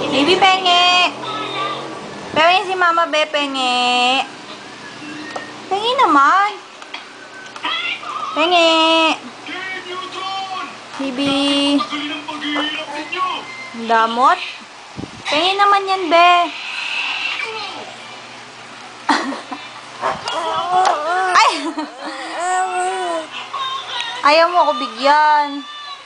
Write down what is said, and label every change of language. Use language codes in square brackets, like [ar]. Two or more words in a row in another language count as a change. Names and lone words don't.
[tl] Bibi, penge! Penge si Mama Be, penge! Penge naman! Penge! Bibi! Damot? Penge naman yan, Be! Ay! Ayaw mo ako bigyan.